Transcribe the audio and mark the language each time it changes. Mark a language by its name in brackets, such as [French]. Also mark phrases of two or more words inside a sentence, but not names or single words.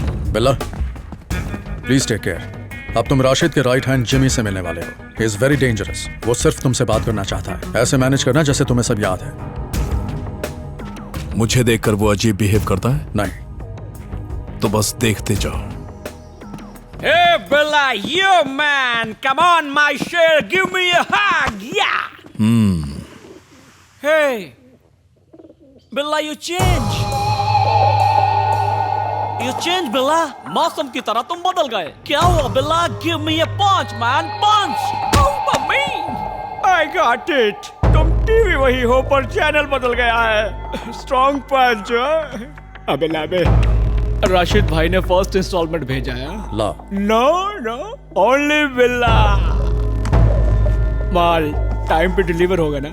[English] Billa please take care. [Hindi] अब तुम राशिद के [English] right hand [Hindi] जिमी से मिलने वाले हो। [English] He is very dangerous. [Hindi] वो सिर्फ तुमसे बात करना चाहता है। ऐसे मैनेज करना जैसे तुम्हें सब याद है। मुझे देखकर वो अजीब बिहेव करता है? नहीं। तो बस देखते जाओ। [English] Hey, Bella, you man! Come on, my share, give me a hug, yeah! Hey, Bella, you change. You change, Bella. [Hindi] मौसम की तरह तुम बदल गए। क्या हुआ, Bella? [English] Give me a punch, man, punch! Oh, me! I got it. [Hindi] तुम टीवी वही हो पर चैनल बदल गया है। [English] Strong punch, [Hindi] अबे लाबे। राशिद भाई ने [English] first installment [Hindi] भेजा है। ला। [English] No no only Billa. [Hindi] माल टाइम पे डिलीवर होगा ना?